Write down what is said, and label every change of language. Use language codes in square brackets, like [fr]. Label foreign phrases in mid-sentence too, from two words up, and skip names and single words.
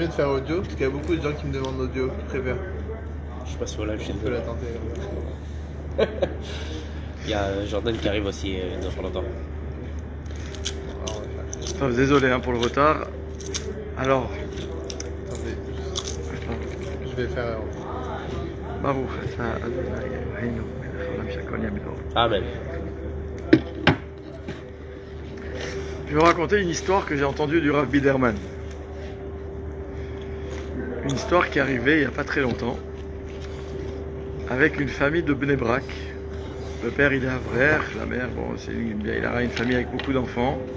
[fr] pas mieux de faire audio parce qu'il y a beaucoup de gens qui me demandent l'audio, qui préfèrent. Je suis passé au live chez Je peux nous. la tenter. Il y a Jordan qui arrive aussi dans pas longtemps. Alors, on va faire. Tov, désolé pour le retard. Alors, Attendez, je vais faire. [he] Baruch, אתה אדוני אלוהינו מלך העולם שהכל נהיה בדברו. [fr] Amen. Je vais vous raconter une histoire que j'ai entendue du Rav Biderman. Une histoire qui est arrivée il n'y a pas très longtemps avec une famille de Bnei Brak. Le père il est avrer, la mère bon, il a une famille avec beaucoup d'enfants.